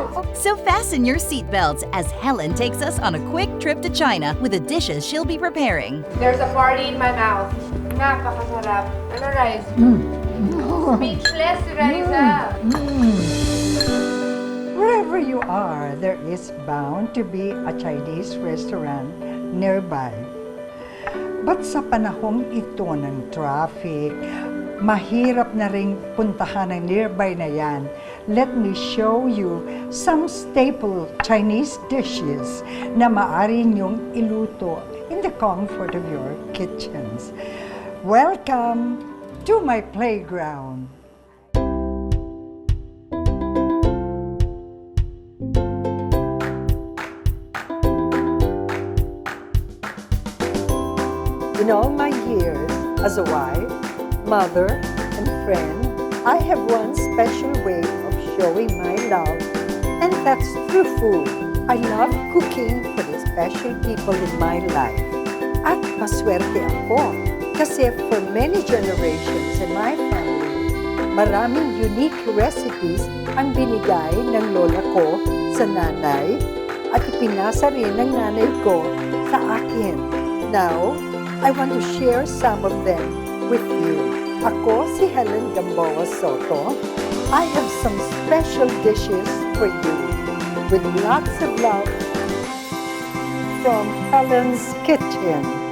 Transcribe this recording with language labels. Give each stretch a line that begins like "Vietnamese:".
English: So fasten your seatbelts as Helen takes us on a quick trip to China with the dishes she'll be preparing. There's a party in my mouth.
Filipino: Napakasarap. Ano, Rice? Speechless si Riza.
English: Wherever you are, there is bound to be a Chinese restaurant nearby.
Filipino: But sa panahong ito ng traffic, mahirap na ring puntahan ang nearby na yan.
English: Let me show you some staple Chinese dishes
Filipino: na maaari niyong iluto
English: in the comfort of your kitchens. Welcome to my playground. In all my years as a wife, mother, and friend, I have one special way of showing my love, and that's through food. I love cooking for the special people in my life.
Filipino: At maswerte ako kasi
English: for many generations in my family,
Filipino: maraming unique recipes ang binigay ng lola ko sa nanay at ipinasa rin ng nanay ko sa akin.
English: Now, I want to share some of them with you.
Filipino: Ako si
English: Helen Gamboa Soto. I have some special dishes for you with lots of love from Helen's Kitchen.